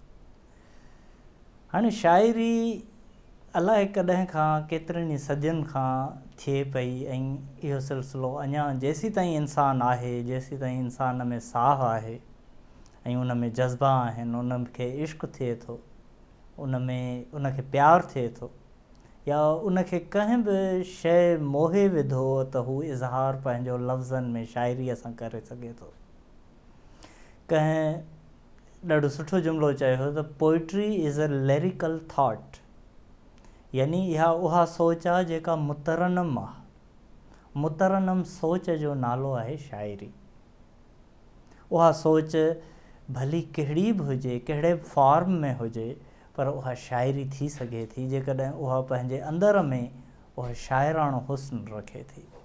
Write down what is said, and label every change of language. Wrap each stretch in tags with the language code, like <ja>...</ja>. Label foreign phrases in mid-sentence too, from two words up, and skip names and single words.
<sd>हाणे शाइरी अलाए कॾहिं खां केतिरनि सदियुनि खां थिए पई ऐं इहो सिलसिलो अञा जेसीं ताईं इंसानु आहे, जेसीं ताईं इंसान में साह आहे ऐं उन में जज़्बा आहिनि, उनखे इश्क़ थिए थो, उनखे प्यारु थिए थो, या उनखे कंहिं बि शइ मोहे विधो त हू इज़हार पंहिंजो लफ़्ज़नि में शाइरीअ सां करे सघे थो। कंहिं ॾाढो सुठो जुमिलो चयो त</sd> <en>poetry is a lyrical thought,</en> <sd>यानी इहा उहा सोच आहे जेका मुतरनम आहे। मुतरनम सोच जो नालो आहे शाइरी। उहा सोच भली कहिड़ी बि हुजे, कहिड़े बि फॉर्म में हुजे, पर उहा शाइरी थी सघे थी जेकॾहिं उहा पंहिंजे अंदर में उहा शाइराणो हुस्न रखे थी।</sd>